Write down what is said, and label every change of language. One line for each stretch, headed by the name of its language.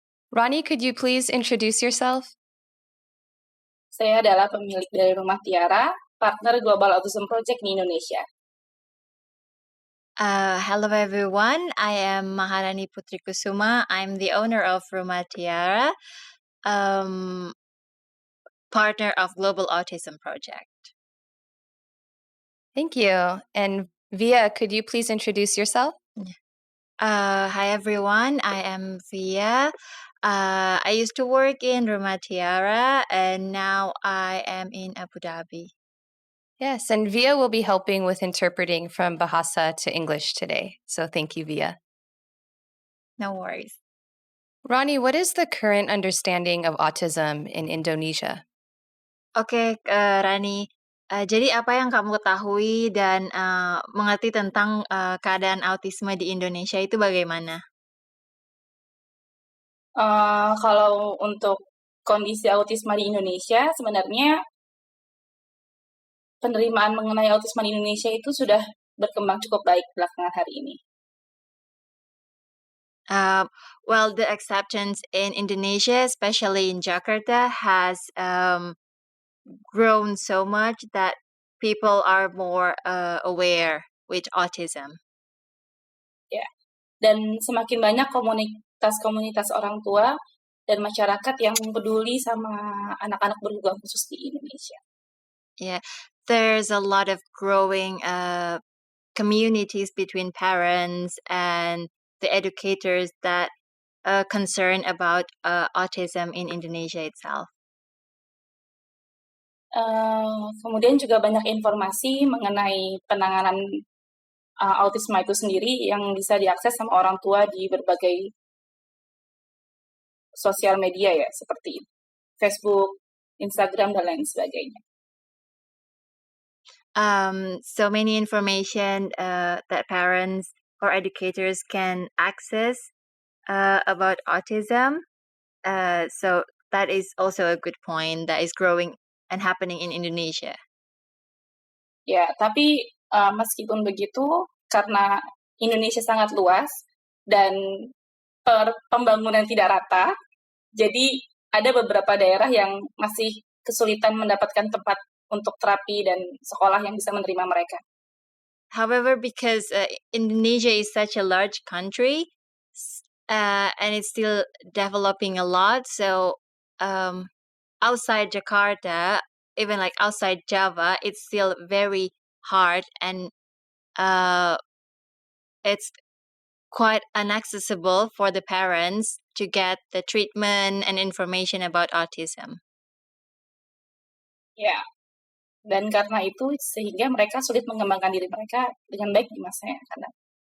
English: Ronnie, could you please introduce yourself?
Indonesian: Saya adalah pemilik dari Rumah Tiara, partner Global Autism Project di Indonesia.
English: Hello everyone. I am Maharani Putri Kusuma. I'm the owner of Rumah Tiara, partner of Global Autism Project. Thank you. And Via, could you please introduce yourself? Hi everyone. I am Via. I used to work in Rumah Tiara and now I am in Abu Dhabi. Yes, and Via will be helping with interpreting from Bahasa to English today. So thank you, Via. No worries. Ronnie, what is the current understanding of autism in Indonesia?
Indonesian: Oke, Rani. Jadi apa yang kamu ketahui dan mengerti tentang keadaan autisme di Indonesia itu bagaimana? Kalau untuk kondisi autisme di Indonesia, sebenarnya penerimaan mengenai autisme di Indonesia itu sudah berkembang cukup baik belakangan hari ini.
English: Well, the acceptance in Indonesia, especially in Jakarta, has grown so much that people are more aware with autism.
Indonesian: Dan semakin banyak komunitas-komunitas orang tua dan masyarakat yang peduli sama anak-anak berkebutuhan khusus di Indonesia.
English: Yeah, there's a lot of growing communities between parents and the educators that concern about autism in Indonesia itself.
Indonesian: Kemudian juga banyak informasi mengenai penanganan autisme itu sendiri yang bisa diakses sama orang tua di berbagai sosial media ya, seperti Facebook, Instagram, dan lain sebagainya.
English: So many information that parents or educators can access about autism. So that is also a good point that is growing and happening in Indonesia.
Indonesian: Ya, tapi meskipun begitu, karena Indonesia sangat luas dan pembangunan tidak rata, jadi ada beberapa daerah yang masih kesulitan mendapatkan tempat untuk terapi dan sekolah yang bisa menerima mereka.
English: However, because Indonesia is such a large country and it's still developing a lot, so outside Jakarta, even like outside Java, it's still very hard and it's quite inaccessible for the parents to get the treatment and information about autism.
Indonesian: Ya, dan karena itu sehingga mereka sulit mengembangkan diri mereka dengan baik di masa yang akan datang.